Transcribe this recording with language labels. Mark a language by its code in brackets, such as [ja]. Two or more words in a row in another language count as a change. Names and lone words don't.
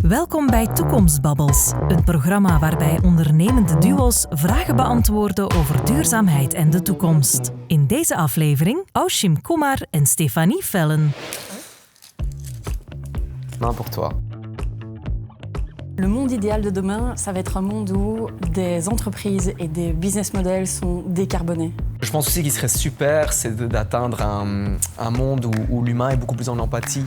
[nl] Welkom bij Toekomstbabbels, een programma waarbij ondernemende duo's vragen beantwoorden over duurzaamheid en de toekomst. In deze aflevering Aushim Kumar en Stéphanie Vellen. [fr] Main pour toi. Le monde idéal de demain, ça va être un monde où des entreprises et des business models sont décarbonés. Je pense aussi qu'il serait super, c'est d'atteindre un monde où l'humain est beaucoup plus en empathie.